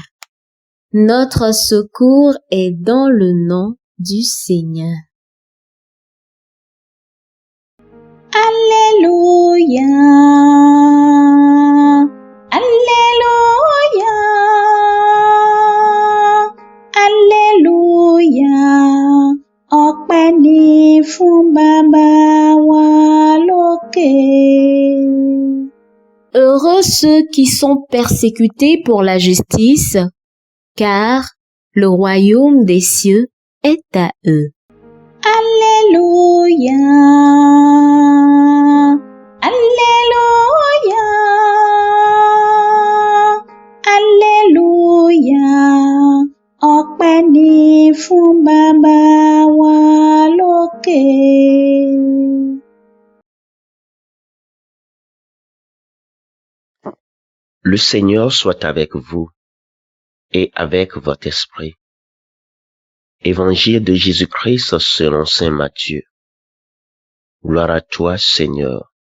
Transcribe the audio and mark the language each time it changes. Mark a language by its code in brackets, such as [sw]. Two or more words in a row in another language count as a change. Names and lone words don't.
[fr] Notre secours est dans le nom du Seigneur. Alléluia, Alléluia, Alléluia, [yo] ọpẹ́ ni fún Baba wa lókè. [fr] Heureux ceux qui sont persécutés pour la justice, car le royaume des cieux est à eux. Alléluia, Alléluia, Alléluia, [yo] ọpẹ́ ni fún Baba wa lókè. [fr] Le Seigneur soit avec vous et avec votre esprit. Évangile de Jésus-Christ selon saint Matthieu. Gloire à toi, Seigneur.